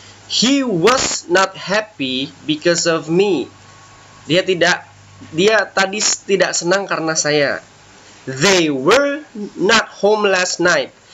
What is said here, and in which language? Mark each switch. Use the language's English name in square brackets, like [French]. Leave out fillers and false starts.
[English] He was not happy because of me. [Indonesian] Dia tadi tidak senang karena saya. [English] They were not home last night.